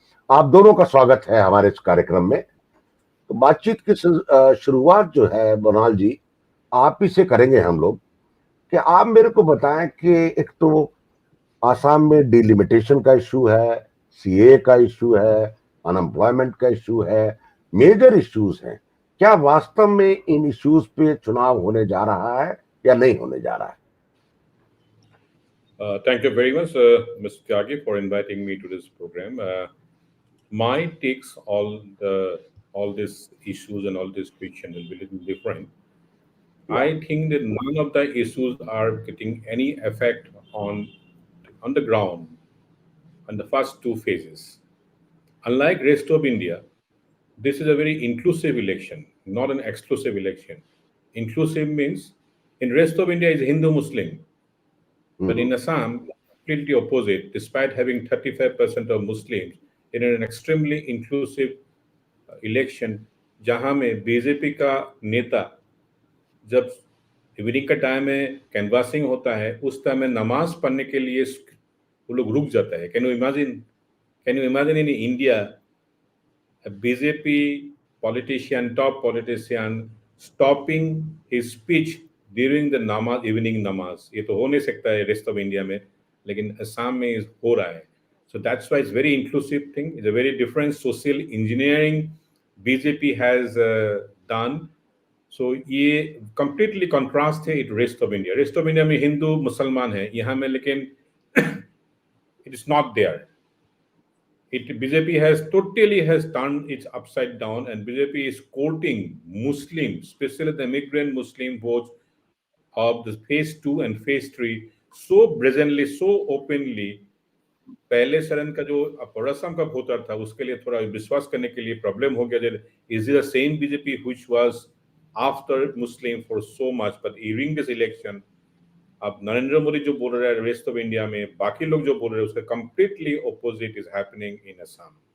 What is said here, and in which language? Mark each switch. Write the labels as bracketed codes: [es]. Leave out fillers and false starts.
[hi] आप दोनों का स्वागत है हमारे इस कार्यक्रम में। तो बातचीत की शुरुआत जो है मृणाल जी, आप ही से करेंगे हम लोग, कि आप मेरे को बताएं कि एक तो आसाम में डिलिमिटेशन का इशू है, सीए का इशू है, अनएम्प्लॉयमेंट का इशू है, मेजर इश्यूज हैं। क्या वास्तव में इन इश्यूज पे चुनाव होने जा रहा है या नहीं होने जा रहा है? [en] Thank you very much, Mr. Tyagi, for inviting me to this program. My takes all these issues and all these questions will be a little different. Yeah. I think that none of the issues are getting any effect on the ground on the first 2 phases. Unlike rest of India, this is a very inclusive election, not an exclusive election. Inclusive means in rest of India is Hindu Muslim. But in Assam, completely opposite. Despite having 35% of Muslims, in an extremely inclusive election, [hi] जहाँ में BJP का नेता जब evening का time में canvassing होता है उस टाइम में नमाज पढ़ने के लिए वो लोग रुक जाता है। [en] Can you imagine in India BJP politician, top politician, stopping his speech during the namaz, evening namaz? [hi] ये तो हो नहीं सकता है रेस्ट ऑफ इंडिया में, लेकिन असम में हो रहा है. [en] So that's why it's very inclusive thing. It's a very different social engineering BJP has done. So ये completely contrast है it rest of India. [hi] Rest of India में हिंदू मुसलमान है, यहाँ में लेकिन [en] it is not there. BJP has totally turned it upside down, and BJP is courting Muslims, especially the immigrant Muslim votes of the phase 2 and phase 3 so brazenly, so openly. [hi] पहले चरण का जो असम का वोटर था उसके लिए थोड़ा विश्वास करने के लिए प्रॉब्लम हो गया। [en] is the same BJP which was after Muslim for so much, but during this election [hi] अब नरेंद्र मोदी जो बोल रहे हैं रेस्ट ऑफ इंडिया में, बाकी लोग जो बोल रहे हैं उसका [en] Completely opposite is happening in Assam.